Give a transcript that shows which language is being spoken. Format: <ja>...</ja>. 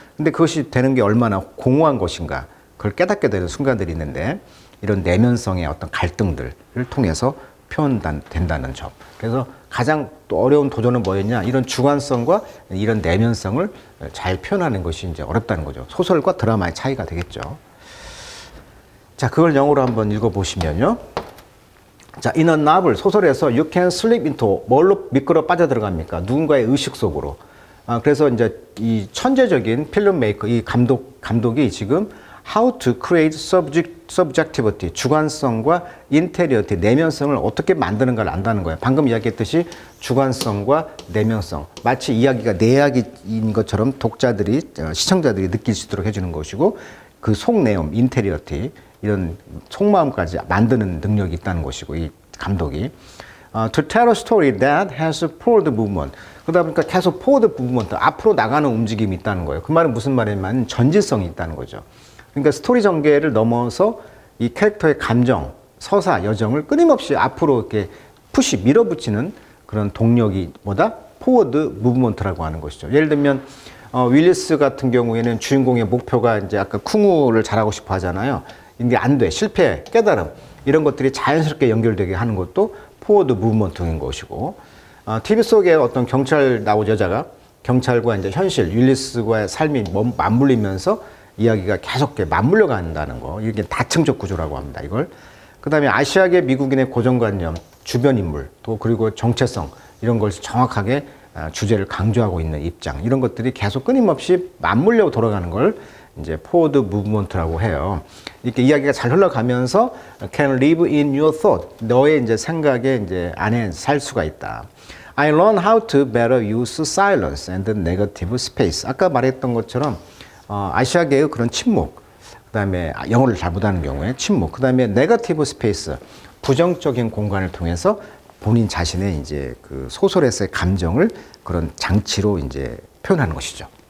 <ko>근데 그것이 되는 게 얼마나 공허한 것인가, 그걸 깨닫게 되는 순간들이 있는데, 이런 내면성의 어떤 갈등들을 통해서 표현된다는 점. 그래서 가장 또 어려운 도전은 뭐였냐, 이런 주관성과 이런 내면성을 잘 표현하는 것이 이제 어렵다는 거죠. 소설과 드라마의 차이가 되겠죠. 자, 그걸 영어로 한번 읽어보시면요.</ko> <en>자, in a novel,</en> <ko>소설에서</ko> <en>you can slip into,</en> <ko>뭘로 미끄러 빠져들어갑니까? 누군가의 의식 속으로. 그래서 이제 이 천재적인 필름 메이커, 이 감독이 지금</ko> <en>how to create subjectivity,</en> <ko>주관성과 인테리어티, 내면성을 어떻게 만드는가를 안다는 거예요. 방금 이야기했듯이 주관성과 내면성, 마치 이야기가 내 이야기인 것처럼 독자들이, 시청자들이 느낄 수 있도록 해주는 것이고, 그 속내음, 인테리어티, 이런 속마음까지 만드는 능력이 있다는 것이고, 이 감독이.</ko> <en>To tell a story that has forward movement.</en> <ko>그러다 보니까 계속 forward movement, 앞으로 나가는 움직임이 있다는 거예요. 그 말은 무슨 말이냐면 전진성이 있다는 거죠. 그러니까 스토리 전개를 넘어서 이 캐릭터의 감정, 서사, 여정을 끊임없이 앞으로 이렇게 밀어붙이는 그런 동력이 뭐다? 포워드 무브먼트라고 하는 것이죠. 예를 들면 윌리스 같은 경우에는 주인공의 목표가 이제 아까 쿵우를 잘하고 싶어 하잖아요. 이게 안 돼, 실패, 깨달음, 이런 것들이 자연스럽게 연결되게 하는 것도 포워드 무브먼트인 것이고, TV 속에 어떤 경찰 나온 여자가 경찰과 이제 현실, 윌리스와의 삶이 맞물리면서 이야기가 계속 맞물려 간다는 거, 이게 다층적 구조라고 합니다, 이걸. 그 다음에 아시아계 미국인의 고정관념, 주변 인물, 또 그리고 정체성, 이런 걸 정확하게 주제를 강조하고 있는 입장, 이런 것들이 계속 끊임없이 맞물려 돌아가는 걸 이제 포워드 무브먼트라고 해요. 이렇게 이야기가 잘 흘러가면서</ko> <en>can live in your thought,</en> <ko>너의 이제 생각에 이제 안에 살 수가 있다.</ko> <en>I learn how to better use silence and negative space.</en> <ko>아까 말했던 것처럼 아시아계의 그런 침묵, 그 다음에 영어를 잘 못하는 경우에 침묵, 그 다음에 네거티브 스페이스, 부정적인 공간을 통해서 본인 자신의 이제 그 소설에서의 감정을 그런 장치로 이제 표현하는 것이죠.</ko>